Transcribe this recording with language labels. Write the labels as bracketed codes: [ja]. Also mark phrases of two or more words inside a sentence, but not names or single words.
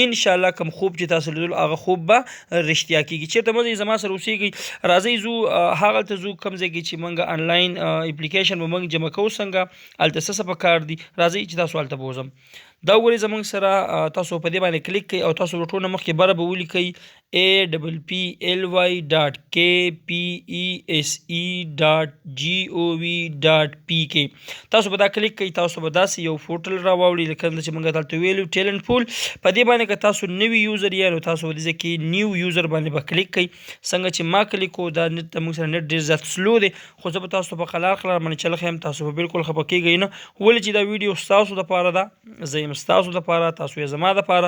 [ps] انشاءالله کوم خوب چې تاسو لیدلو هغه خوب به رښتیا کیږي. چېرته مه ځئ، زما سره اوسیږئ، راځئ ځو هغلته ځو کوم ځای کې چې موږ [en] online application [ps] به موږ جمع کوو څنګه، هلته څه پکار دي، راځئ چې تاسو هلته بوځم. دا وګورئ زموږ سره تاسو په دې باندې کلیک کوئ او تاسو ټول نه مخکې بره به ولیکئ apply.kpese.gov.pk. تاسو به دا کلیک کوئ، تاسو به داسې یو پورټل راواوړي لکه چې موږ دلته ویلو [en] talent pool. [ps] په دې باندې که تاسو نوي یوزر یې نو تاسو به دې ځای کې [en] new user [ps] باندې به کلیک کوئ. څنګه چې ما کلیک کوو دا نت موږ سره نت ډېر زیات سلو دی، خو زه به تاسو ته په قلار باندې چل ښیم، تاسو به بالکل خفه کیږئ نه، ولې چې دا ویډیو ستاسو دپاره ده، زه یم ستاسو دپاره، تاسو یې زما دپاره.